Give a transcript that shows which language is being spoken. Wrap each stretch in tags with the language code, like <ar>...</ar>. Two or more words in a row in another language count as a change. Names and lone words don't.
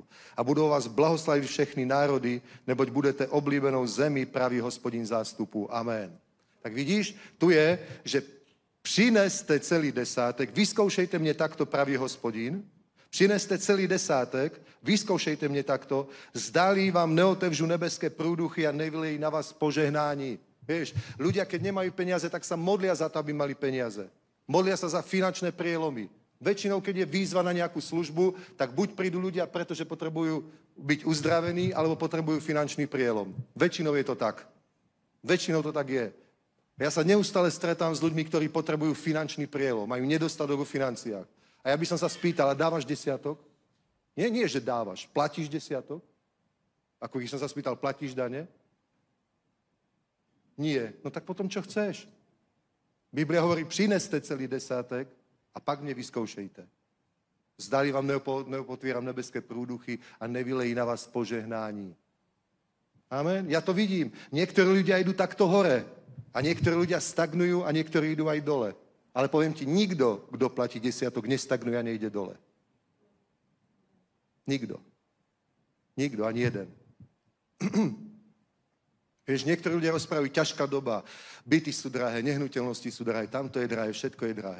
<cs>A budou vás blahoslavit všechny národy, neboť budete oblíbenou zemí, praví Hospodin zástupu. Amen. Tak vidíš, tu je, že přineste celý desátek, vyzkoušejte mě takto, praví Hospodin, přineste celý desátek, vyzkoušejte mě takto, zdali vám neotevřu nebeské prúduchy a nevylejí na vás požehnání.</cs> <sk>Vieš, ľudia, keď nemajú peniaze, tak sa modlia za to, aby mali peniaze. Modlia sa za finančné prielomy. Väčšinou, keď je výzva na nejakú službu, tak buď prídu ľudia, pretože potrebujú byť uzdravení, alebo potrebujú finančný prielom. Väčšinou je to tak. Väčšinou to tak je. Ja sa neustále stretám s ľuďmi, ktorí potrebujú finančný prielom, majú nedostatok v financiách. A ja by som sa spýtal, dávaš desiatok? Nie, že dávaš. Platíš desiatok? Ako keď som sa spýtal, platíš dane? Nie. No tak potom čo chceš? Biblia hovorí,</sk> <cs>přineste celý desátek a pak mě vyzkoušejte. Zdali vám neopotvíram nebeské prúduchy a nevylejí na vás požehnání. Amen.</cs> <sk>Ja to vidím. Niektorí ľudia idú takto hore a niektorí ľudia stagnujú a niektorí idú aj dole. Ale poviem ti, nikto, kto platí desiatok, nestagnuje a nejde dole. Nikto. Nikto, ani jeden. Vieš, niektorí ľudia rozprávajú, ťažká doba, byty sú drahé, nehnuteľnosti sú drahé, tamto je drahé, všetko je drahé.</sk>